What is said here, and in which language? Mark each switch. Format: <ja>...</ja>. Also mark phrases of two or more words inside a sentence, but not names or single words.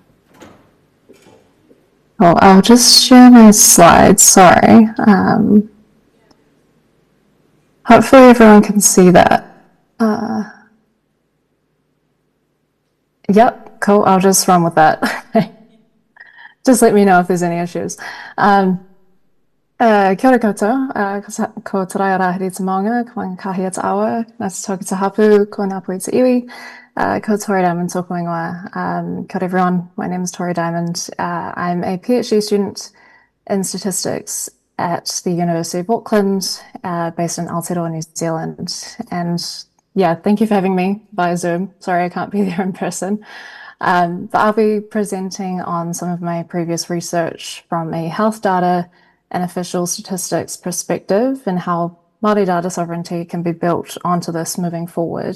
<en>Oh, I'll just share my slides. Sorry. Hopefully everyone can see that. Yep, cool. I'll just run with that. Just let me know if there's any issues.</en> <mi>Kia ora koutou, ko te rai rahiri te maunga, ko ngā kahi te awa, ngā te toki te hapu, ko ngā pui te iwi, ko Tori Diamond tōku ingoa. Kia ora</mi> <en>everyone, my name is Tori Diamond. I'm a PhD student in statistics at the University of Auckland, based in Aotearoa, New Zealand. And yeah, thank you for having me via Zoom. Sorry I can't be there in person. But I'll be presenting on some of my previous research from a health data and official statistics perspective, and how Māori data sovereignty can be built onto this moving forward.</en>